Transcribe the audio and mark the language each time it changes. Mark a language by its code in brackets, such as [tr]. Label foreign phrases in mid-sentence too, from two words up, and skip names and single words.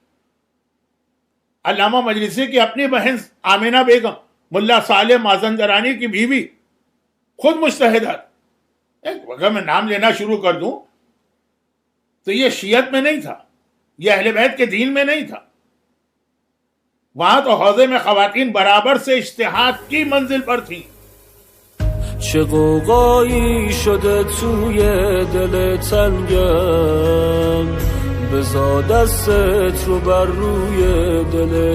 [ur] علامہ مجلسی کی اپنی بہن آمینہ بیگم، ملا صالح مازندرانی کی بیوی، خود مجتہدہ. اگر میں نام لینا شروع کر دوں تو یہ شیعت میں نہیں تھا، یہ اہل بیت کے دین میں نہیں تھا. وہاں تو حوضے میں خواتین برابر سے اجتہاد کی منزل پر تھیں. [fa] چه قوقایی شده توی دل تنگم، بذار دستت رو بر روی دل